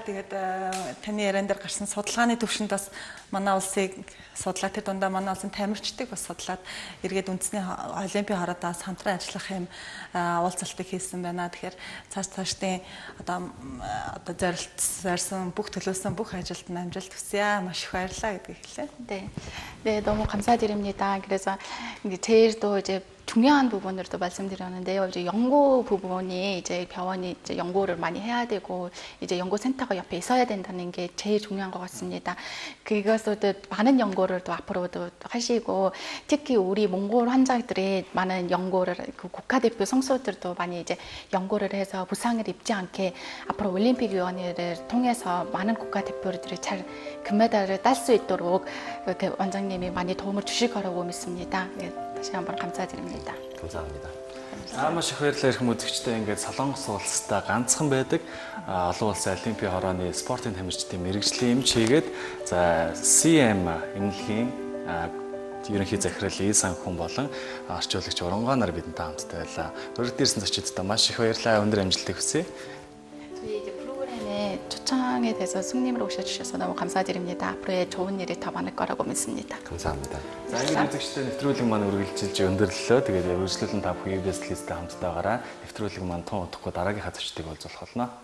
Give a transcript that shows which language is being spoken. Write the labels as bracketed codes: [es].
[mn] Тэгээд таны яриан дээр гарсан судалгааны төвшөнд бас манай улсыг судлаад тэр дундаа манай улсын тамирчдыг бас судлаад эргээд үндэсний олимпийн хорооноос хамтран ажиллах юм уулзалтыг хийсэн байна. Тэгэхээр цаашдын одоо зорилсон бүх төлөвлөсөн бүх ажилд нь амжилт хүсье. Маш их баярлалаа гэдгийг хэлье. [ko] 네, 너무 감사드립니다. 그래서 제일도 이제 중요한 부분으로 또 말씀드렸는데요. 이제 연구 부분이 이제 병원이 이제 연구를 많이 해야 되고 이제 연구센터가 옆에 있어야 된다는 게 제일 중요한 것 같습니다. 그것도 많은 연구를 또 앞으로도 하시고 특히 우리 몽골 환자들이 많은 연구를 그 국가대표 선수들도 많이 이제 연구를 해서 부상을 입지 않게 앞으로 올림픽위원회를 통해서 많은 국가대표들이 잘 금메달을 딸 수 있도록 이렇게 원장님이 많이 도움을 주실 거라고 믿습니다. 다시 한번 감사드립니다. 감사합니다. [mn] Маш их баярлалаа ирэх үзэгчдээ ингээд Солонгос улстай ганцхан байдаг олон улсын олимпийн хорооны спортын тамирчдын мэрэгжлийн эмч хийгээд за CM эмнэлгийн ерөнхий захирал Исан хүн болон орчуулагч Оронгоо нар бидэнтэй хамтдаа байлаа. Өргөд ирсэн зочдод маш их баярлалаа. Өндөр амжилтыг хүсье. [ko] 저희 이제 프로그램에 초청에 대해서 승님으로 오셔주셔서 너무 감사드립니다. 앞으로의 좋은 일이 더 많을 거라고 믿습니다. 감사합니다. [mn] За ингээд үзэгчдээ нэвтрүүлэг маань үргэлжилж өндөрлөлөө. Тэгээд үргэлжлүүлэн та бүхэн UBS телевизтэй хамтдаагаараа нэвтрүүлэг маань тун удахгүй дараагийнхаа зочдыг олзуулах болно.